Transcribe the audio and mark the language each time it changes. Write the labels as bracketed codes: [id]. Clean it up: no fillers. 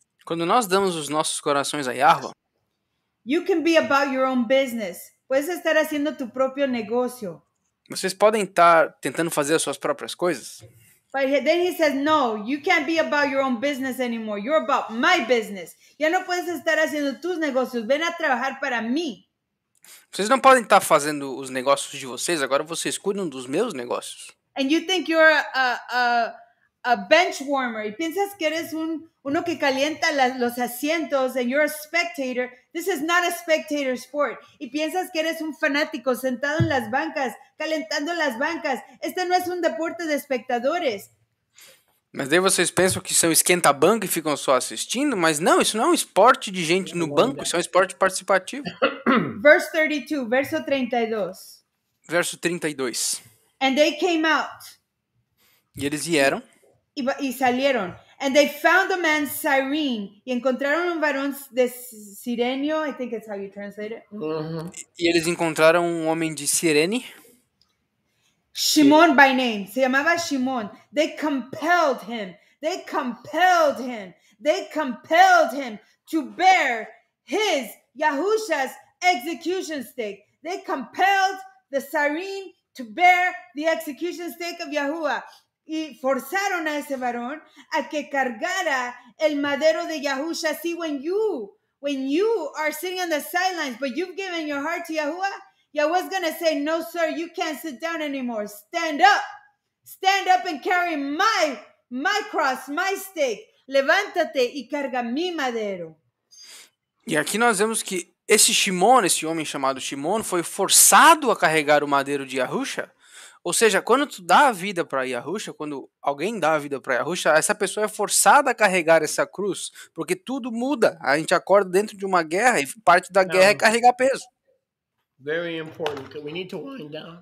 [pt] Quando nós damos os nossos corações a Yahuwah, [en] you can be about your own business. [es] Puedes estar haciendo tu propio negocio. [pt] vocês podem estar tentando fazer as suas próprias coisas. [en] But then he says, no, you can't be about your own business anymore. You're about my business. [es] Ya no puedes estar haciendo tus negocios. Ven a trabajar para mí. [pt] Vocês não podem estar fazendo os negócios de vocês, agora vocês cuidam dos meus negócios. [en] And you think you're a bench warmer. [es] Y piensas que eres uno que calienta los asientos [en] and you're a spectator. This is not a spectator sport. [es] Y piensas que eres un fanático sentado en las bancas, calentando las bancas. Este no es un deporte de espectadores. [pt] Mas daí vocês pensam que são esquenta-banco e ficam só assistindo, mas não, isso não é um esporte de gente no banco, isso é um esporte participativo. [en] Verse 32, [pt] verso 32. Verso 32. [en] And they came out. [pt] E eles vieram, [es] Y salieron. [en] And they found a man Cyrene. [es] Y encontraron un varón de Cirenio. [en] I think that's how you translate it. [pt] e eles encontraram um homem de Cirene, [en] Shimon by name. [es] Se llamaba Shimon. [en] They compelled him to bear his, Yahusha's execution stake. They compelled the Sarim to bear the execution stake of Yahuwah. [es] Y forzaron a ese varón a que cargara el madero de Yahusha. [en] See, when you are sitting on the sidelines, but you've given your heart to Yahuwah, Yahuwah's going to say, no, sir, you can't sit down anymore. Stand up. Stand up and carry my cross, my stake. [es] Levántate y carga mi madero. [pt] E aqui nós vemos que esse Shimon, esse homem chamado Shimon, foi forçado a carregar o madeiro de Yahusha. Ou seja, quando tu dá a vida para Yahusha, quando alguém dá a vida para Yahusha, essa pessoa é forçada a carregar essa cruz, porque tudo muda. A gente acorda dentro de uma guerra e parte da guerra é carregar peso. [en] Very important, because we need to wind down.